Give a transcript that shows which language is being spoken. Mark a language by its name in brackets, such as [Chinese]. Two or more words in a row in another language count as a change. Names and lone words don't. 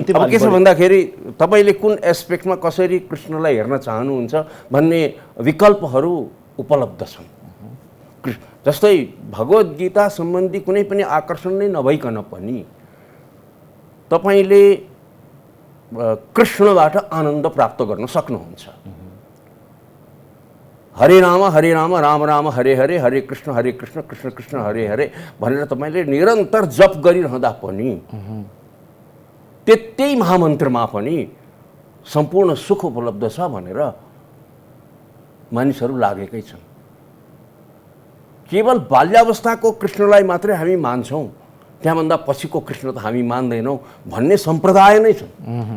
[Nepali] के छ भन्दाखेरि तपाईँले कुन एस्पेक्टमा कसरी कृष्णलाई हेर्न चाहनुहुन्छ भन्ने विकल्पहरू उपलब्ध छन्। जस्तै भगवत गीता सम्बन्धी कुनै पनि आकर्षण नै नभइकन पनि तपाईँले कृष्णबाट आनन्द प्राप्त गर्न सक्नुहुन्छ। [Sanskrit] हरे राम राम राम हरे हरे हरे कृष्ण कृष्ण कृष्ण हरे हरे [Nepali] भनेर तपाईँले निरन्तर जप गरिरहँदा पनि त्यही महामन्त्रमा पनि सम्पूर्ण सुख उपलब्ध छ भनेर मानिसहरू लागेकै छन्। केवल बाल्यावस्थाको कृष्णलाई मात्रै हामी मान्छौँ, त्यहाँभन्दा पछिको कृष्ण त हामी मान्दैनौँ भन्ने सम्प्रदाय नै छन्।